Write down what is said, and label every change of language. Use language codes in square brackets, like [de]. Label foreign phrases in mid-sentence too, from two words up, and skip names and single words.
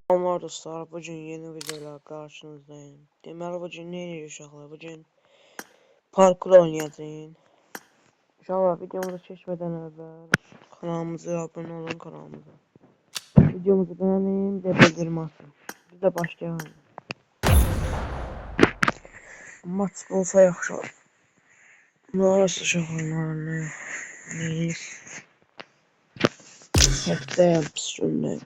[tr] Selamlar dostlar. Bugün yeni videoyla karşınızdayım. [az] Deməli bugün ne edirik uşaqlar? [tr] Bugün parkur oynayacağız. [az] İnşallah videomuzu keçmədən əvvəl kanalımıza abunə olun kanalımıza. [tr] Videomuzu beğenin ve bildirim atın. Biz de başlayalım. Maç olsa yaxşı. Ne olursa uşaqlar ne? Neyiz? [az] Həftəyəm pis gündəyim.